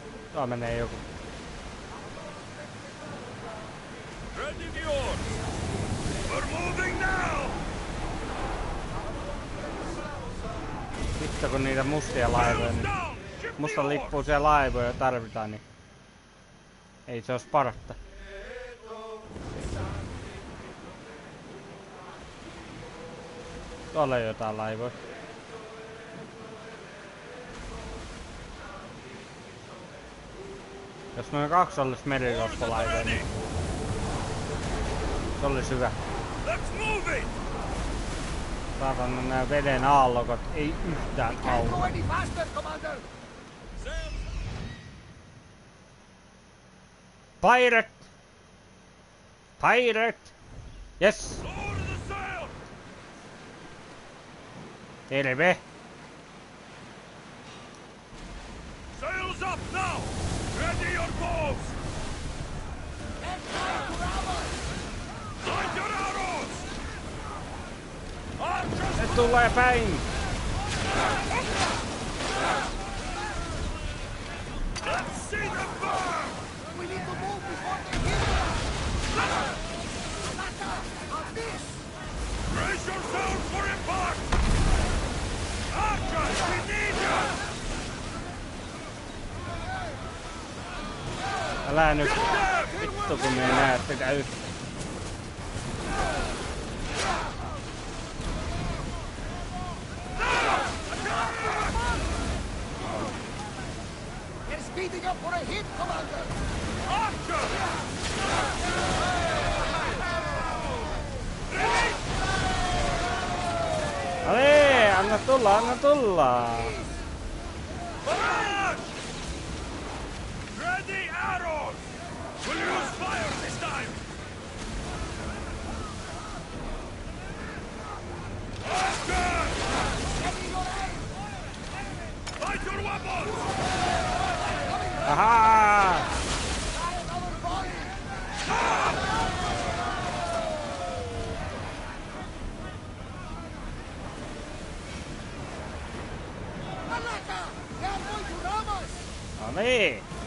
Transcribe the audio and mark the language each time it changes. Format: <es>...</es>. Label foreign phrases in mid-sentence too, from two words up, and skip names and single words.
<fi>Tuo menee joku.</fi> <en>Ready the oars! We're moving now!</en> <fi>Vittu kun niitä mustia laivoja, niin musta lippuu siellä laivoja tarvitaan, niin ei se ois parasta. Tuolla on jotain laivoja. Jos noin 2 olis merirosvolaivoja, niin se olis hyvä. Saatan nää veden aallokot ei yhtään auta.</fi> <en>Pirate! Pirate! Yes!</en> <fi>Terve!</fi> <en>Sails up now! Ready your bows! Light your arrows!</en> <fi>Se tulee päin!</fi> <en>Let's see them burn! We need to move before they hit us! Brace yourselves for impact! Archers, we need you!</en> <fi>Älä nyt vittu kun me ei näe sitä yhtä.</fi> <en>They're speeding up for a hit, Commander! Archer!</en> <fi>Ale, anna tulla, anna tulla!</fi> <en>Ready arrows! We'll use fire this time! Archer! Light your weapons!</en> <fi>Aha! No niin!</fi>